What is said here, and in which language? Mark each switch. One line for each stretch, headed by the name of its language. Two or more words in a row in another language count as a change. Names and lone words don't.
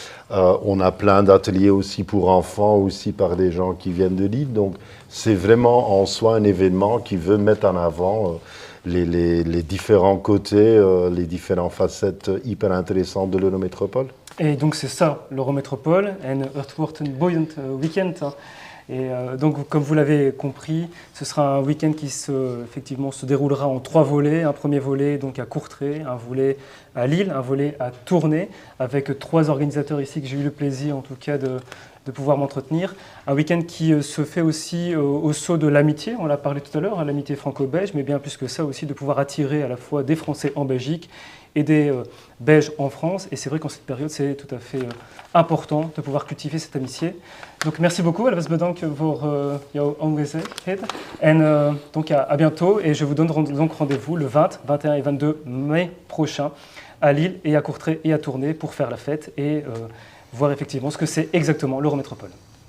French: On a plein d'ateliers aussi pour enfants, aussi par des gens qui viennent de Lille. Donc c'est vraiment en soi un événement qui veut mettre en avant les différents côtés, les différentes facettes hyper intéressantes de l'Eurométropole. Et donc c'est ça, l'Eurométropole, un
Dutch: het wordt een boeiend week-end.
French: Et donc, comme vous l'avez compris, ce sera un week-end qui effectivement se déroulera en 3 volets. Un premier volet donc à Courtrai, un volet à Lille, un volet à Tournai, avec 3 organisateurs ici que j'ai eu le plaisir en tout cas de pouvoir m'entretenir. Un week-end qui se fait aussi au sceau de l'amitié, on l'a parlé tout à l'heure, hein, l'amitié franco-belge, mais bien plus que ça aussi de pouvoir attirer à la fois des Français en Belgique et des Belges en France. Et c'est vrai qu'en cette période, c'est tout à fait important de pouvoir cultiver cette amitié. Donc merci beaucoup,
Dutch: Elvis bedankt voor jouw aanwezigheid.
French: En donc à bientôt, et je vous donne donc rendez-vous le 20, 21 et 22 mai prochain à Lille et à Courtrai et à Tournai pour faire la fête et voir effectivement ce que c'est exactement l'Eurométropole.